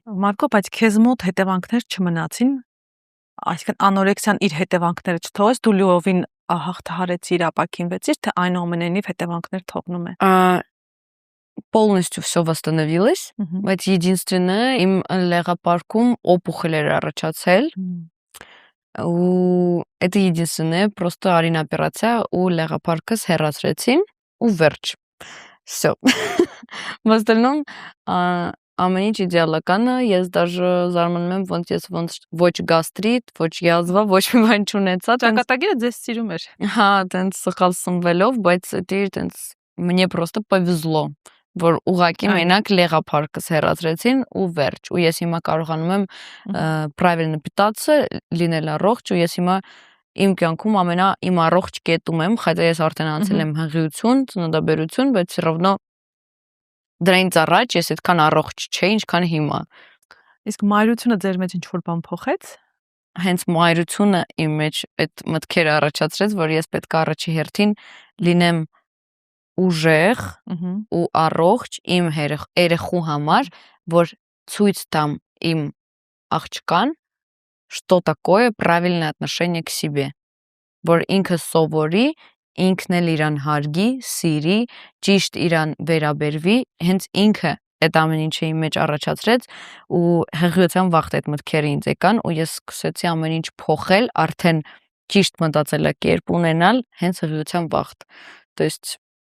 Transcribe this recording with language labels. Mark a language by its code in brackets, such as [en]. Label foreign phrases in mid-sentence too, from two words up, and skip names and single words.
[hy] Մարկո, բայց քեզ մոտ հետևանքներ չմնացին, այսինքն անորեքսիան իր հետևանքները չթողեց, դու լիովին հաղթահարեցիր, ապակինվեցիր, թե այնուամենայնիվ հետևանքներ թողնում է։ [ru] Полностью все восстановилось, [hy] բայց [ru] единственное им [hy] լեղապարկում опухоль էր առաջացել, ու [ru] это единственное, просто [hy] արին օպերացիա ու լեղապարկս հեռացրեցին ու վերջ։ Всё. [ru] В остальном [hy] ամեն ինչ իդեալական է, ես даже զարմանում եմ, ոնց ես ոչ գաստրիտ, ոչ յազվա, ոչ մի բան չունեցա, ճակատագիրը ձեզ սիրում էր։ Հա, տենց սխալ սնվելով, բայց դա տենց [ru] мне просто повезло, [hy] որ ուղակի մենակ լեղապարկս հեռացրեցին ու վերջ, ու ես հիմա կարողանում եմ [ru] правильно питаться, [hy] լինել առողջ, ու ես հիմա իմ կյանքում իմ առողջ կետում եմ, хотя ես արդեն անցել եմ հղիություն, ծննդաբերություն, բայց [ru] все равно [hy] դրանից առաջ ես այդքան առողջ չէի, ինչքան հիմա։ Իսկ մայրությունը ձեր մեջ ինչ-որ բան փոխեց։ Հենց մայրությունը իմ մեջ այդ մտքերը առաջացրեց, որ ես պետք է առաջի հերթին լինեմ ուժեղ ու առողջ իմ երեխու համար, որ ցույց տամ իմ աղջկան, [ru] что такое правильное отношение к себе, [hy] որ ինքը սովորի, ինքն էլ իրան հարգի, սիրի, ճիշտ իրան վերաբերվի, հենց ինքը այդ ամեն ինչը իմ մեջ առաջացրեց ու հղիության վաղտ այդ մտքերը ինձ եկան ու ես սկսեցի ամեն ինչ փոխել, արդեն ճիշտ մտածելակերպ ունենալ հենց հղիության վաղտ։ [ru] То есть